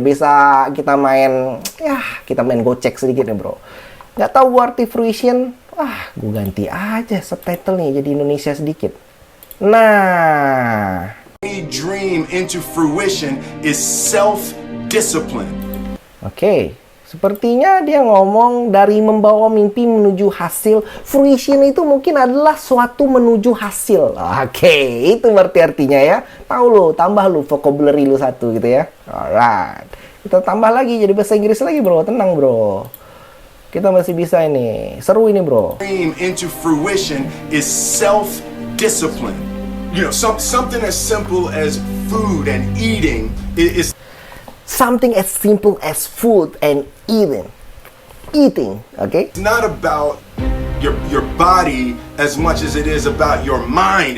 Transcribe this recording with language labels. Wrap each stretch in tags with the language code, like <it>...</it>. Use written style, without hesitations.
<id>Bisa kita main gocek sedikit nih bro. Nggak tahu arti fruition? Gue ganti aja subtitle nih jadi Indonesia sedikit. Nah,</id> <en>Any dream into fruition is self-discipline.</en> <id>Oke, sepertinya dia ngomong dari membawa mimpi menuju hasil. Fruition itu mungkin adalah suatu menuju hasil. Oke, itu berarti artinya ya. Tahu lu, tambah lu vocabulary lu satu gitu ya. Alright, kita tambah lagi jadi bahasa Inggris lagi bro. Tenang bro, kita masih bisa ini. Seru ini bro.</id> <en>Dream into fruition is self-discipline. You know, something as simple as food and eating is Something as simple as food and eating, okay? not about your body as much as it is about your mind.</en>